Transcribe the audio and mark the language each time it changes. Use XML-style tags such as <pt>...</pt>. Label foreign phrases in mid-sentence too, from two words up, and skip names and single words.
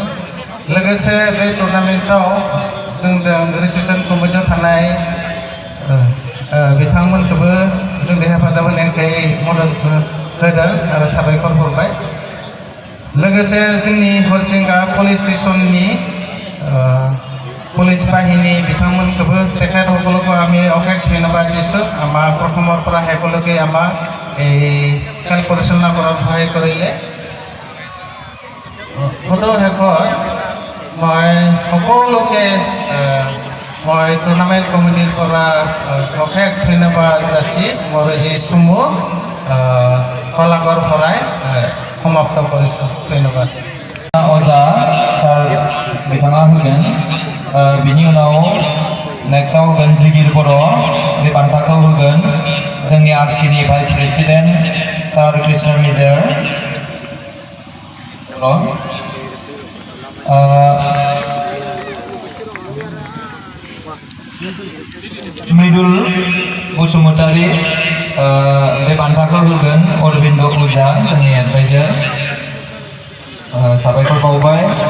<brx>लोगोसे बे टुर्नामेन्टआव जोंजों रिसेपसन कमिटियाव थानाय बिथांमोनखौबो जोंनि हेफाजाब होनायखाय मदद होदों आरो साबायखर हरबाय। लोगोसे जोंनि हरिसिंगा पुलिस स्टेशननि पुलिस</brx> <as>বাহিনী বিথাংমনকবো তেখেতসকলকো আমি অশেষ ধন্যবাদ দিছোঁ। আমাৰ প্ৰথমৰ পৰা শেষলৈকে আমাক এই খেল পৰিচালনা কৰাত সহায় কৰিলে। সদৌ শেষত মই সকলোকে মই টুৰ্নামেণ্ট কমিটিৰ পৰা অশেষ ধন্যবাদ যাচি মোৰ এই চমু কলাকৰ ভৰাই সমাপ্ত কৰিছোঁ। ধন্যবাদ।</as> <brx>अजा सार बिथाङा होगोन बिनि उनाव नेक्स्टआव होगोन जिगिर बर' बे बान्थाखौ होगोन जोंनि आरसिनि भाइस प्रेसिडेन्ट Sir Krishna Mizer. Midul Busumutari बे बान्थाखौ होगोन अरबिन्द उजा जोंनि एडभाइजार साबायखर बावबाय</brx>